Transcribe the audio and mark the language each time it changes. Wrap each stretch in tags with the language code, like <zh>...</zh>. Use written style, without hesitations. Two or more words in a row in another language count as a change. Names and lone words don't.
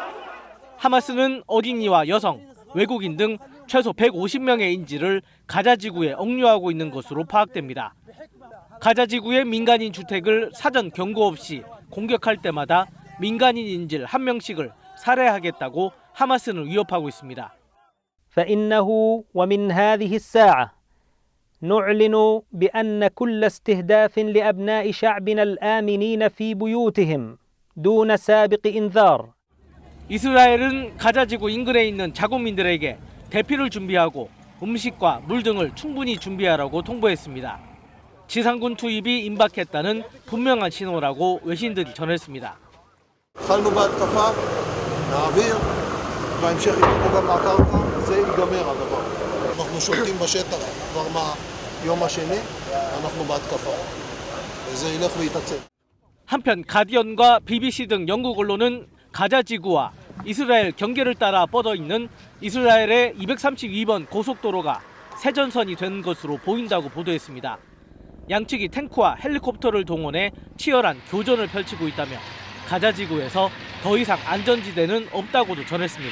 <ko>하마스는 어린이와 여성, 외국인 등 최소 150명의 인질을 가자지구에 억류하고 있는 것으로 파악됩니다. 가자지구의 민간인 주택을 사전 경고 없이 공격할 때마다 민간인 인질 1명씩을 살해하겠다고 하마스는 위협하고 있습니다.</ko> <ar>فإنه ومن هذه الساعة نعلن بأن كل استهداف لأبناء شعبنا الآمنين في بيوتهم دون سابق إنذار.</ar> <ko>이스라엘은 가자지구 인근에 있는 자국민들에게 대피를 준비하고 음식과 물 등을 충분히 준비하라고 통보했습니다. 지상군 투입이 임박했다는 분명한 신호라고 외신들이 전했습니다.</ko> <he>התחלנו בהתקפה, נעביר, בהמשך יקרו גם מהקרקע, זה ייגמר הדבר. אנחנו שולטים בשטח כבר מהיום השני, אנחנו בהתקפה. וזה ילך ויתעצם.</he> <ko>한편 가디언과 BBC 등 영국 언론은 가자지구와 이스라엘 경계를 따라 뻗어 있는 이스라엘의 232번 고속도로가 세전선이 된 것으로 보인다고 보도했습니다. 양측이 탱크와 헬리콥터를 동원해 치열한 교전을 펼치고 있다며 가자지구에서 더 이상 안전지대는 없다고도 전했습니다.</ko>